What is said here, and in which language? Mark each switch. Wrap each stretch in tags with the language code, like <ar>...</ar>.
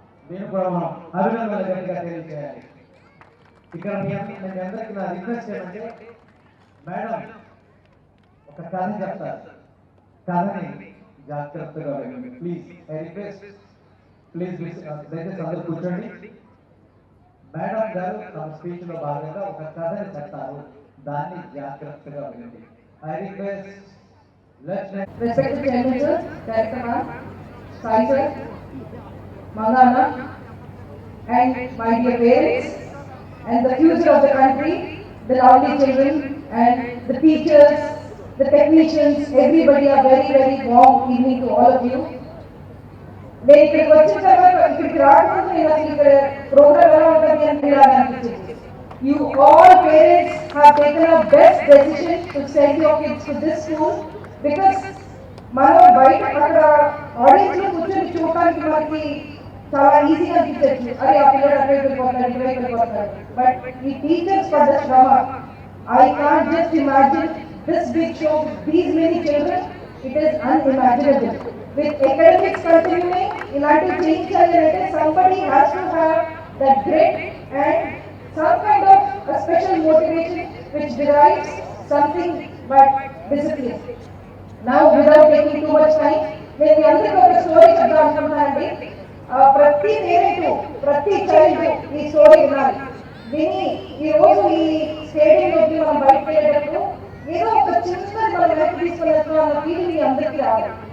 <te>దీన్ని కూడా మనం అభినందనలు గట్టిగా తెలియజేయాలి. ఇక్కడ మీ అందరికీ నా రిక్వెస్ట్ ఏమంటే, మేడం ఒక కథ చెప్తారు, కథని జాగ్రత్తగా వినండి ప్లీజ్. ఐ రిక్వెస్ట్ ప్లీజ్ దయచేసి అందరూ కూర్చోండి. మేడం గారు తమ స్పీచ్ లో భాగంగా ఒక కథని చెప్తారు, దాన్ని జాగ్రత్తగా వినండి.</te> <en>I request Respected Chairman Sir, Director Ma'am, Sai Sir, Mangana, and my dear parents, and the future of the country, the lovely children, and the teachers, the technicians, everybody, a very, very warm evening to all of you.</en> <te>నేను ఇక్కడికి వచ్చిన తర్వాత ఇక్కడికి రాకముందు నేను అసలు ఇక్కడ programme ఎలా ఉంటుంది అని అనిపించింది.</te> <en>You all parents have taken a best decision to send your kids to this school because</en> <te>మనం బయట అక్కడ ఆడియన్స్ లో కూర్చొని చూడటానికి మనకి చాలా ఈజీగా అనిపించచ్చు. అరే ఆ పిల్లలు అటువైపు వెళ్ళిపోతారు, ఇటువైపు వెళ్ళిపోతారు.</te> <en>But ఈ teachers for the శ్రమ, I can't just imagine this big show with these many children. It is unimaginable. With academics continuing,</en> <te>ఇలాంటి చేయించాలి అంటే</te> <en>somebody has to have that grit and some kind of a special motivation which derives something but discipline. Now without taking too much time,</en> <te>నేను మీ అందరికీ ఒక story చెప్దాం అనుకుంటున్నానండి. ప్రతి parent, ప్రతి చైల్డ్ ఈ స్టోరీ వినాలి. విని ఈ రోజు ఈ స్టేడియంలోకి మనం బయటకు వెళ్ళేటప్పుడు ఏదో ఒక చిన్నది మనం వెనక్కి తీసుకుని వెళ్తాం అన్న ఫీలింగ్ మీ అందరికీ రావాలి.</te>